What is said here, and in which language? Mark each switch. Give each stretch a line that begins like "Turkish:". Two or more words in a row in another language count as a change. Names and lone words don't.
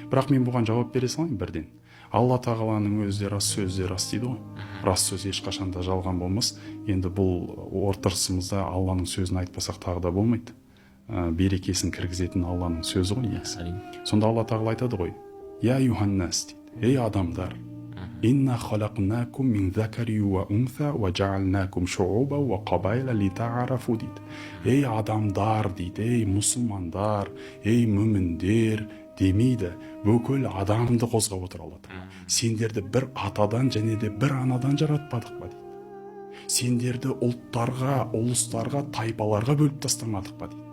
Kazakh: Бірақ мен бұған жауап бере салайын бірден. Алла тағаланың өзі де рас, сөзі де рас дейді ғой. Рас сөз ешқашан да жалған болмас. Енді бұл отырысымызда Алланың сөзін айтпасақ тағы да болмайды. Берекесін кіргізетін Алланың сөзі ғой негізі. Сонда Алла тағала айтады ғой:
Arabic: «يا أيها الناس»
Kazakh: дейді. Ей адамдар,
Arabic: «إنا خلقناكم من ذكر وأنثى وجعلناكم شعوبا وقبائل لتعارفوا» дейді.
Kazakh: Ей адамдар дейді, ей мұсылмандар, ей мүміндер демейді, бүкіл адамды қозғап отыр Алла тағала. Сендерді бір атадан және де бір анадан жаратпадық па дейді. Сендерді ұлттарға, ұлыстарға, тайпаларға бөліп тастамадық па дейді.